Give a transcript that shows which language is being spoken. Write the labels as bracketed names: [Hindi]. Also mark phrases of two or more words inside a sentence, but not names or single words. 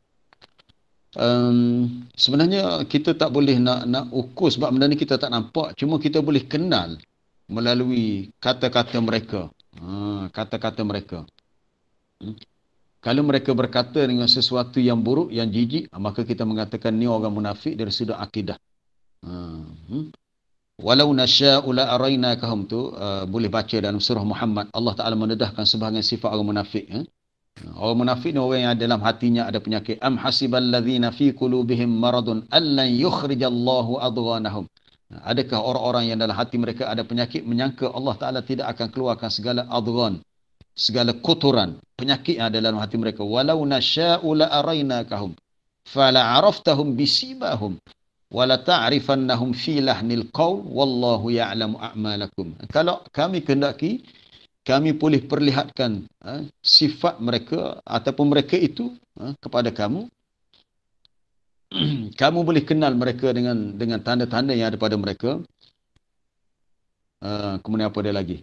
[Malay] Sebenarnya kita tak boleh nak ukur sebab benda ni kita tak nampak, cuma kita boleh kenal melalui kata-kata mereka. Kata-kata mereka. Kalau mereka berkata dengan sesuatu yang buruk, yang jijik, maka kita mengatakan ni orang munafik dari sudut akidah. [Arabic] ولو نشاء لأريناكهم [Malay] tu boleh baca dalam surah Muhammad. Allah Ta'ala mendedahkan sebahagian sifat orang munafik. Orang munafik ni orang yang dalam hatinya ada penyakit. [Arabic] أم حسب الذين في قلوبهم مرض أن لن يخرج الله أضغانهم. [Malay] Adakah orang-orang yang dalam hati mereka ada penyakit menyangka Allah Ta'ala tidak akan keluarkan segala adghan, segala kotoran, penyakit yang ada dalam hati mereka. [Arabic] ولو نشاء لأريناكهم فلعرفتهم بسيماهم ولتعرفنهم في لحن القول والله يعلم أعمالكم. [Malay] Kalau kami kehendaki, kami boleh perlihatkan sifat mereka ataupun mereka itu kepada kamu. Kamu boleh kenal mereka dengan tanda-tanda yang ada pada mereka. Kemudian apa dia lagi?